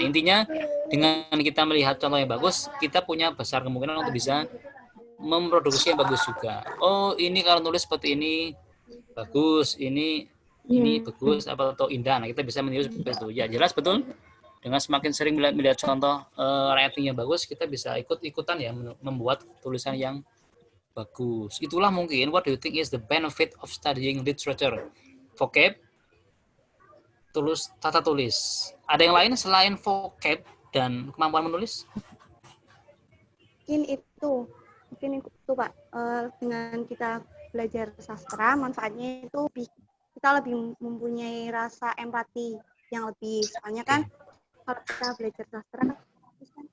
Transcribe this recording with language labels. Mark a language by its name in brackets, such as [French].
[Indonesian] Intinya dengan kita melihat contoh yang bagus, kita punya besar kemungkinan untuk bisa memproduksi yang bagus juga. Oh, ini kalau nulis seperti ini bagus, ini bagus atau indah. Nah, kita bisa menilai seperti itu. Ya, jelas betul. Dengan semakin sering melihat contoh writing yang bagus, kita bisa ikut-ikutan ya membuat tulisan yang bagus. Itulah mungkin [English] what do you think is the benefit of studying literature? [Indonesian] Vocab, tata tulis. Ada yang lain selain vocab dan kemampuan menulis? Mungkin itu Pak. Dengan kita belajar sastra, manfaatnya itu kita lebih mempunyai rasa empati yang lebih. Soalnya kan kalau kita belajar sastra kan